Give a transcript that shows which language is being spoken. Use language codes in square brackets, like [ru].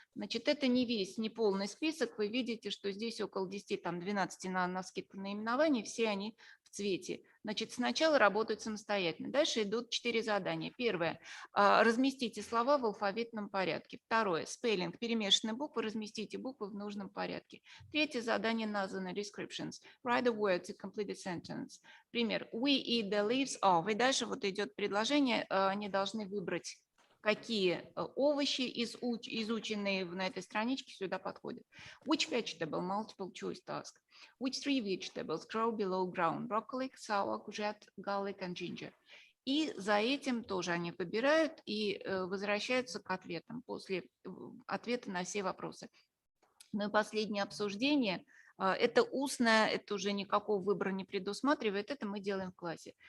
[ru] Значит, это не весь, не полный список. Вы видите, что здесь около 10, там 12 на скидку наименований, все они в цвете. Значит, сначала работают самостоятельно. Дальше идут 4 задания. Первое. Разместите слова в алфавитном порядке. Второе. Спеллинг. Перемешанные буквы. Разместите буквы в нужном порядке. Третье задание названо descriptions. [en] Write the words and complete the sentence. [ru] Пример. [en] We eat the leaves of. [ru] И дальше вот идет предложение. Они должны выбрать, какие овощи изученные на этой страничке сюда подходят. [en] Which vegetable? Multiple choice task. Which 3 vegetables grow below ground? Broccoli, sour, courgette, garlic and ginger. [ru] И за этим тоже они выбирают и возвращаются к ответам после ответа на все вопросы. Ну и последнее обсуждение. Это устное, это уже никакого выбора не предусматривает, это мы делаем в классе.